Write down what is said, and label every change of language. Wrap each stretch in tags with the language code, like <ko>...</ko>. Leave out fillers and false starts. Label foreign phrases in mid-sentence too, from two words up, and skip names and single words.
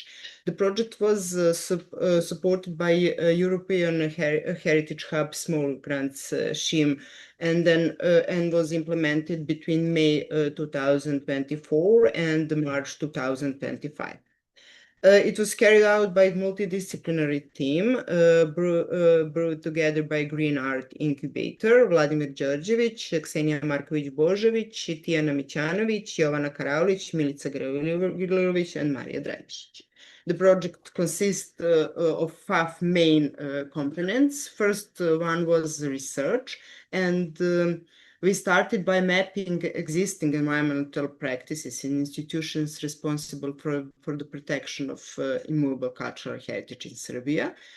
<en>The project was supported by European Heritage Hub Small Grants scheme, and then and was implemented between May 2024 and March 2025. It was carried out by a multidisciplinary team brought together by Green Art Incubator, Vladimir Đorđević, Ksenia Marković-Božović, Tijana Mićanović, Jovana Karaulić, Milica Grilović, and Marija Dragišić. The project consists of 5 main components. First one was research, and we started by mapping existing environmental practices in institutions responsible for the protection of immovable cultural heritage in Serbia.</en>